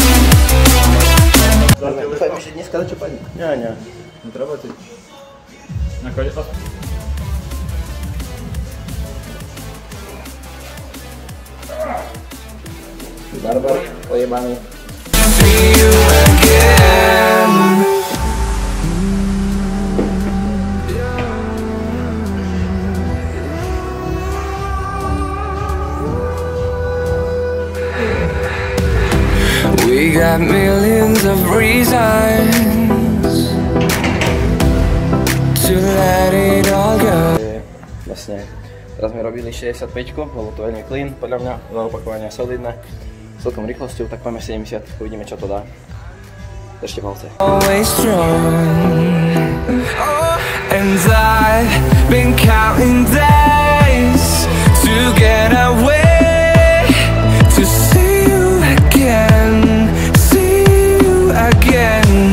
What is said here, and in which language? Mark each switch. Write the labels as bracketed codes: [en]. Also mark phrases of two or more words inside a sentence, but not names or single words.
[sk] Dúfajme, že dneska čo padne. Nie, netreba ti. Nakoniec to... Barbar, pojebaný. [en] See you again. We got millions of reasons to let it all go. [sk] Vlastne, teraz sme robili 65-ku, bolo to veľmi clean, podľa mňa, veľa opakovania solidné. S celkom rýchlosťou, tak poďme 70, uvidíme čo to dá. Držte palce. [en] Always strong. And I've been counting days to get away, to see you again, see you again.